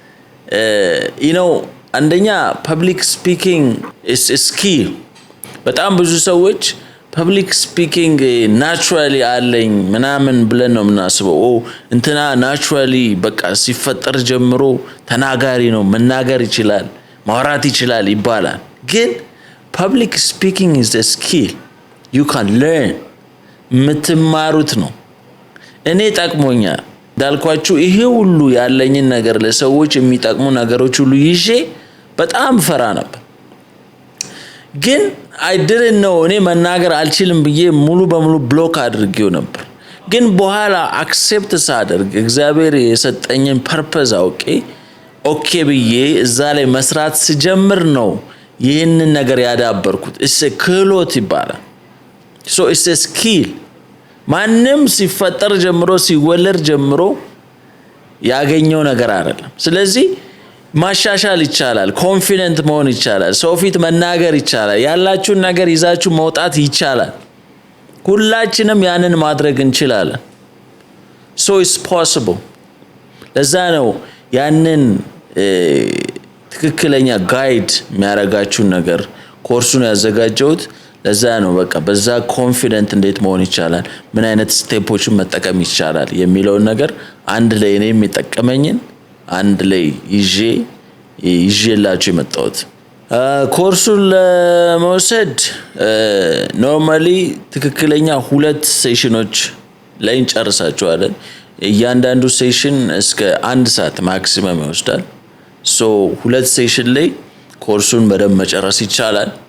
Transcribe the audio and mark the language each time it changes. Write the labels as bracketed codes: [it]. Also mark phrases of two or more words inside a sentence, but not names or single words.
[am] አንደኛ [en] public speaking is skill። [am] በጣም ብዙ ሰዎች [en] public speaking naturally [am] አለኝ ምናምን ብለን ነው የምናስበው። እንትና ናቹራሊ በቃ ሲፈጠር ጀምሮ ተናጋሪ ነው፣ መናገር ይችላል፣ ማውራት ይችላል ይባላል። ግን [en] public speaking is a skill you can learn። [am] የምትማሩት ነው። እኔ ጠቅሞኛል እንዳልኳችሁ ይሄ ሁሉ ያለኝን ነገር ለሰዎች የሚጠቅሙ ነገሮች ሁሉ ይዤ በጣም ፈራ ነበር። ግን [en] I didn't know [am] እኔ መናገር አልችልም ብዬ ሙሉ በሙሉ ብሎክ አድርጌው ነበር። ግን በኋላ አክሴፕት ሳደርግ እግዚአብሔር የሰጠኝን ፐርፐዝ አውቄ ኦኬ ብዬ እዛ ላይ መስራት ስጀምር ነው ይህንን ነገር ያዳበርኩት። እስ ክህሎት ይባላል። [en] so it's a [am] skill። ማንም ሲፈጠር ጀምሮ ሲወለድ ጀምሮ ያገኘው ነገር አይደለም። ስለዚህ ማሻሻል ይቻላል፣ ኮንፊደንት መሆን ይቻላል፣ ሰው ፊት መናገር ይቻላል፣ ያላችሁን ነገር ይዛችሁ መውጣት ይቻላል። ሁላችንም ያንን ማድረግ እንችላለን። [en] so it's possible። [am] ለዛ ነው ያንን ትክክለኛ ጋይድ የሚያረጋችሁን ነገር ኮርሱን ያዘጋጀሁት። ለዛ ነው በቃ በዛ ኮንፊደንት እንዴት መሆን ይቻላል፣ ምን አይነት ስቴፖችን መጠቀም ይቻላል የሚለውን ነገር አንድ ላይ እኔ የሚጠቀመኝን አንድ ላይ ይዤላችሁ የመጣሁት። ኮርሱን ለመውሰድ ኖርማሊ ትክክለኛ 2 ሴሽኖች ላይ እንጨርሳቸዋለን። እያንዳንዱ ሴሽን እስከ 1 ሰዓት ማክሲመም ይወስዳል። ሶ 2 ሴሽን ላይ ኮርሱን በደንብ መጨረስ ይቻላል።